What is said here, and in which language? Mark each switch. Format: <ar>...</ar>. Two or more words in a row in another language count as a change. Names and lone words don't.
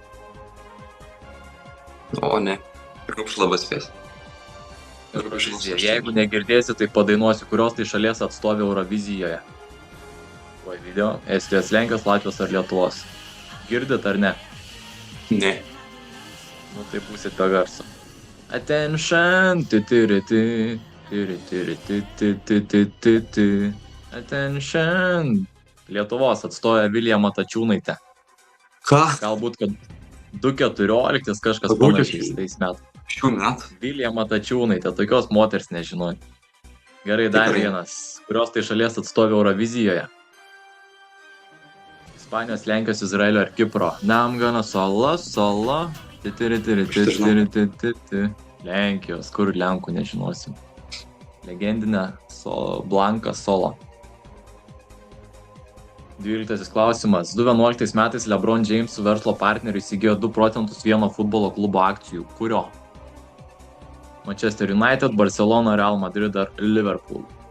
<lt>O, ne. Rūkšla spės. Eurovizija. Jeigu negirdėsi, tai padainuosiu, kurios tai šalies atstovė Eurovizijoje. Tuoj video. Estijos, Lenkijos, Latvijos ar Lietuvos. Girdit ar ne? Ne. Nu tai būsit be garso. Attention. Ti-ti-ri-ti. Ti-ri-ti-ri-ti-ti-ti-ti-ti. Attention. Lietuvos atstovė Vilija Matačiūnaitė. Ką? Galbūt, kad 2,14 kažkas Galbūt panašiais tais metais. Šių metų? Vilija Matačiūnaitė, tokios moters nežinau. Gerai, dar Tikrai. vienas. Kurios tai šalies atstovė Eurovizijoje? Ispanijos, Lenkijos, Izraelio ar Kipro? Namgana solo. Ti-ti-ri-ti-ri-ti-ti-ri-ti-ti-ti. Lenkijos, kur Lenkų nežinosim. Legendinė Blanka solo. 12 klausimas. 2011 metais LeBron James su verslo partneriu įsigijo 2% vieno futbolo klubo akcijų. Kurio? Manchester United, Barcelona, Real Madrid ar Liverpool?</lt>